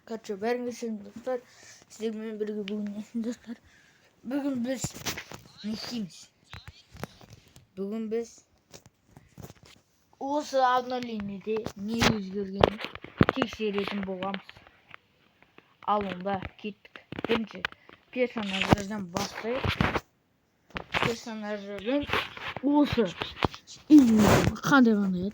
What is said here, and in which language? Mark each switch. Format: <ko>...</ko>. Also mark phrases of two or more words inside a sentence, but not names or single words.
<tr>Kaçıyor. Ben geçelim dostlar. Sizlerle birlikte bugün nesin dostlar? Bugün biz nesiymiş? Bugün biz</tr> <kk>осы обновлениеде не өзгергенін тексеретін боламыз. Ал онда кеттік. Бірінші персонаждардан бастайық. Персонаждардан осы қандай еді?</kk>